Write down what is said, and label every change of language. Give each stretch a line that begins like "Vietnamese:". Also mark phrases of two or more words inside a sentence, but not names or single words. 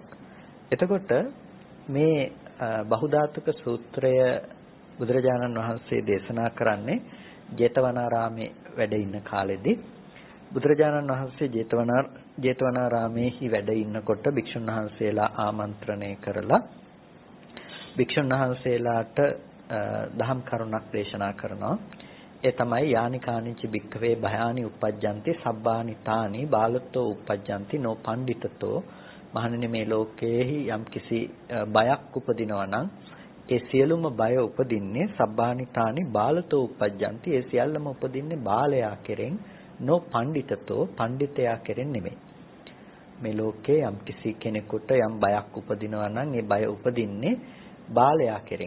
Sinhala: එතකොට මේ බහුධාතුක සූත්‍රය බුදුරජාණන් වහන්සේ දේශනා කරන්නේ ජේතවනාරාමේ වැඩ ඉන්න කාලෙදී. බුදුරජාණන් වහන්සේ ජේතවනාරාමේහි වැඩ ඉන්නකොට භික්ෂුන් වහන්සේලා ආමන්ත්‍රණය කරලා භික්ෂුන් වහන්සේලාට දහම් කරුණක් දේශනා කරනවා. ඒ තමයි
Pali: යානිකානිච භික්ඛවේ භයානි uppajjanti sabbani taani බාලතෝ uppajjanti no panditato.
Sinhala: මහණෙනි මේ ලෝකයේහි යම් කිසි බයක් උපදිනවා නම් ඒ සියලුම බය උපදින්නේ
Pali: සබ්බානි taani බාලතෝ uppajjanti.
Sinhala: ඒ සියල්ලම උපදින්නේ බාලයා කෙරෙන්
Pali: no panditato
Sinhala: පඬිතයා කෙරෙන් නෙමෙයි. මේ ලෝකේ යම් කිසි කෙනෙකුට යම් බයක් උපදිනවා නම් ඒ බය උපදින්නේ බාලයා කෙරෙන්.